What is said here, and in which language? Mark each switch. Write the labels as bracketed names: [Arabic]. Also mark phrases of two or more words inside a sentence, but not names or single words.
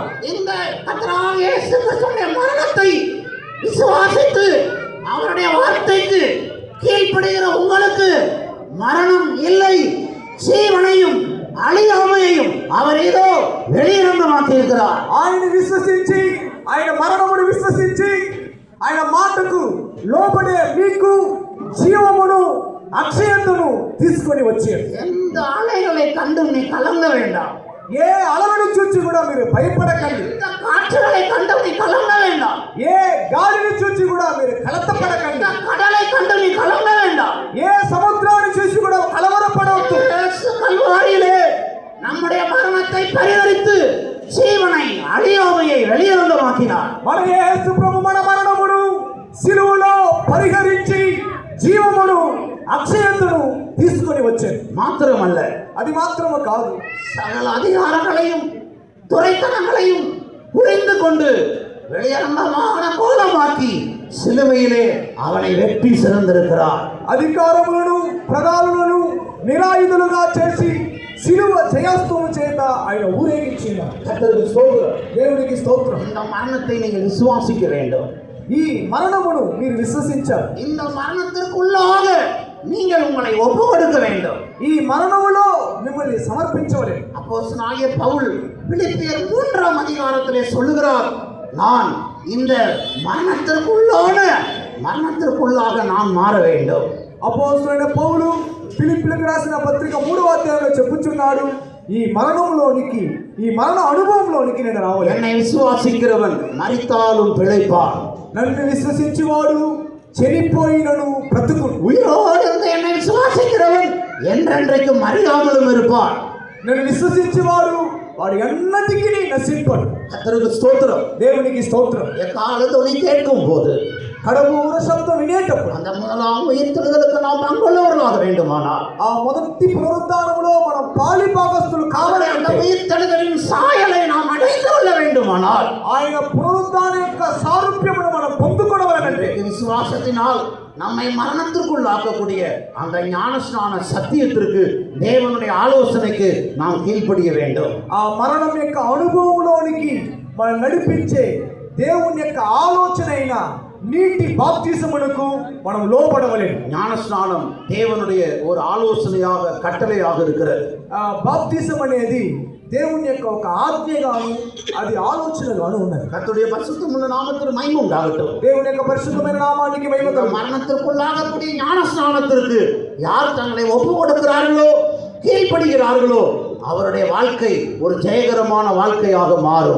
[Tamil] இந்த கர்த்தராகிய இயேசு கிறிஸ்துவின் மரணத்தை விசுவாசித்து அவருடைய வார்த்தைக்கு கீழ்ப்படுகிற உங்களுக்கு மரணம் இல்லை, ஜீவனையும் அழியாமையையும் அவர் ஏதோ வெளியரங்கமாக்கி இருக்கிறார். [Telugu] ఆయన విశ్వసించి, ఆయన మరణమును విశ్వసించి, ఆయన మాటకు లోబడే మీకు జీవమును అక్షయతను తీసుకొని వచ్చారు. [Tamil] எந்த அலைகளை கண்டு நீ கலங்க வேண்டாம். [Telugu] ఏ అలలను చూచి కూడా మీరు భయపడకండి. [Tamil] எந்த காற்றுகளை கண்டு நீ கலங்க வேண்டாம். [Telugu] ఏ గాలిని చూచి కూడా మీరు కలతపడకండి. [Tamil] எந்த கடலை கண்டு நீ கலங்க வேண்டாம். [Telugu] ఏ సముద్రాన్ని చూసి కూడా కలవరపడవద్దు. [Tamil] இயேசு கல்வாரியிலே நம்முடைய மரணத்தை பரிகரித்து ஜீவனை அழியாமையை வெளியரங்கமாக்கினார். [Telugu] మన యేసు ప్రభు మన మరణమును సిలువలో పరిహరించి జీవమును అక్షయతను తీసుకొని వచ్చారు. [Tamil] மாத்திரமல்ல, [Telugu] అది మాత్రము కాదు, [Tamil] சகல அதிகாரங்களையும் துரைத்தனங்களையும் புரிந்து கொண்டு வெளியரங்கமான கோலமாக்கி சிலுவையிலே அவனை வெற்றி சிறந்திருக்கிறார். [Telugu] అధికారములను ప్రధానులను నిరాయుధులుగా చేసి సిలువ జయస్తవం చేత ఆయన ఊరేగించిన [Tamil] கர்த்தருக்கு ஸ்தோத்திரம். [Telugu] దేవునికి స్తోత్రం. [Tamil] இந்த மரணத்தை நீங்கள் விசுவாசிக்க வேண்டும். [Telugu] ఈ మరణమును మీరు విశ్వసించాలి. [Tamil] இந்த மரணத்திற்குள்ளாக நீங்கள் உங்களை ஒப்பு கொடுக்க வேண்டும். [Telugu] ఈ మరణములో మిమ్మల్ని సమర్పించవలెను. [Tamil] அப்போஸ்தலனாகிய பவுல் பிலிப்பியர் 3ஆம் அதிகாரத்திலே சொல்லுகிறார், நான் இந்த மரணத்திற்குள்ளாக நான் மாற வேண்டும். [Telugu] అపోస్తలుడైన పౌలు ఫిలిప్పీయులకు రాసిన పత్రిక 3వ అధ్యాయంలో చెప్పుచున్నాడు, ఈ మరణంలోనికి ఈ మరణ అనుభవంలోనికి నేను రావాలి. [Tamil] என்னை விசுவாசிக்கிறவன் மரித்தாலும் பிழைப்பான். [Telugu] నన్ను విశ్వసించువాడు చెనిపోయినను బ్రతుకును. [Tamil] உயிரோடு இருந்த என்னை விசுவாசிக்கிறவன் என்றென்றைக்கும் மறியாமலும் இருப்பான். [Telugu] నన్ను విశ్వసించువాడు వాడు ఎన్నటికీ నశింపడు. [Tamil] கர்த்தருக்கு ஸ்தோத்திரம். [Telugu] దేవునికి స్తోత్రం. [Tamil] எக்கால துணி கேட்கும் போது [Telugu] కడబూర శబ్దం వినేటప్పుడు [Tamil] அந்த முதலாம் உயிர்த்தெழுதலுக்கு நாம் பங்குள்ளவர்களாக வேண்டுமானால் [Telugu] ఆ మొదటి పునరుద్ధానములో మనం పాలిభాగస్తులు కావాలి. [Tamil] அந்த உயிர்த்தெழுதலின் சாயலை நாம் அடைந்து கொள்ள வேண்டுமானால் [Telugu] ఆయన పునరుద్ధాన యొక్క సారూప్యమును మనం పొందుకోవాలంటే [Tamil] விசுவாசத்தினால் நம்மை மரணத்திற்குள்ளாக்கக்கூடிய அந்த ஞானஸ்நான சத்தியத்திற்கு தேவனுடைய ஆலோசனைக்கு நாம் கீழ்ப்படிய வேண்டும். [Telugu] ఆ మరణం యొక్క అనుభవంలోనికి మనం నడిపించే దేవుని యొక్క ఆలోచన అయిన నీటి బాప్తిసమునకు మనం లోబడవలేము. [Tamil] ஞானஸ்நானம் தேவனுடைய ஒரு ஆலோசனையாக கட்டளையாக இருக்கிறது. [Telugu] ఆ బాప్తిసం అనేది దేవుని యొక్క ఒక ఆజ్ఞగాను అది ఆలోచనగాను ఉన్నది. [Tamil] கர்த்தருடைய பரிசுத்தமுள்ள நாமத்திற்கு மகிமை உண்டாகட்டும். [Telugu] దేవుని యొక్క పరిశుద్ధమైన నామానికి మహిమ కలుగును. [Tamil] மரணத்திற்குள்ளாகக்கூடிய ஞானஸ்நானத்திற்கு யார் தங்களை ஒப்பு கொடுக்கிறார்களோ, கீழ்ப்படுகிறார்களோ, அவருடைய வாழ்க்கை ஒரு ஜெயகரமான வாழ்க்கையாக மாறும்.